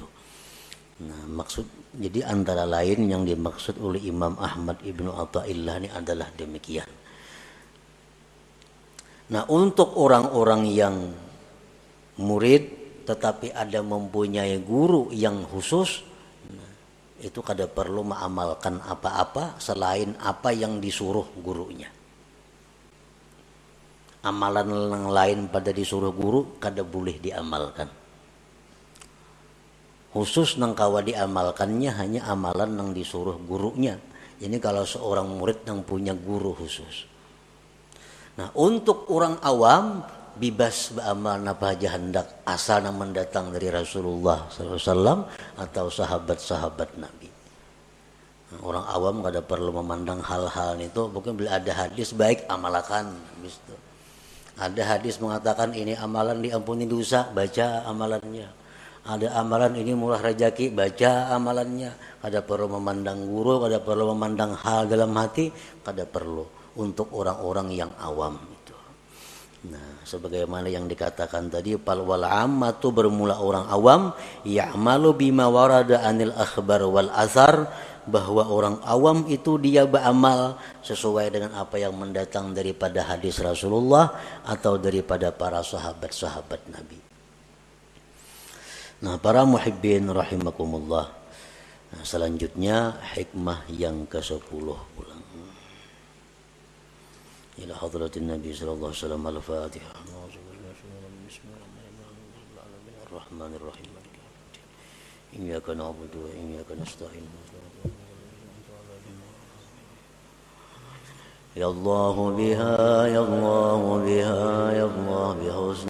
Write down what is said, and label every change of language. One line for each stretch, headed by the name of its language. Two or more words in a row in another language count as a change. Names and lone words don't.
Indonesian: Nah, jadi antara lain yang dimaksud oleh Imam Ahmad Ibnu Athaillah ini adalah demikian.
Banjar: Nah, untuk orang-orang yang murid tetapi ada mempunyai guru yang khusus, itu kada perlu mengamalkan apa-apa selain apa yang disuruh gurunya. Amalan yang lain pada disuruh guru kada boleh diamalkan. Khusus nang kawa diamalkannya hanya amalan nang disuruh gurunya.
Indonesian: Ini kalau seorang murid yang punya guru khusus.
Banjar: Nah, untuk orang awam bebas beramal napa aja hendak asal mendatang dari Rasulullah SAW atau sahabat-sahabat Nabi. Nah, orang awam kada perlu memandang hal-hal itu, mungkin bila ada hadis baik amalkan, gitu.
Indonesian: Ada hadis mengatakan ini amalan diampuni dosa, baca amalannya. Ada amalan ini murah rezeki, baca amalannya.
Banjar: Kada perlu memandang guru, kada perlu memandang hal dalam hati, kada perlu untuk orang-orang yang awam.
Indonesian: Nah, sebagaimana yang dikatakan tadi,
Arabic: فال والعامة
Indonesian: bermula orang awam,
Arabic: يعمل بما ورد عن الأخبار والآثار,
Indonesian: bahwa orang awam itu dia beramal sesuai dengan apa yang mendatang daripada hadis Rasulullah atau daripada para sahabat-sahabat Nabi. Nah, para muhibbin rahimakumullah. Nah, selanjutnya hikmah yang ke-10 pulang.
Arabic: إلى حضرة النبي صلى الله عليه وسلم الفاتحة الرحمن الرحيم إياك نعبد وإياك نستعين يا الله بها يا الله بها يا الله بحسن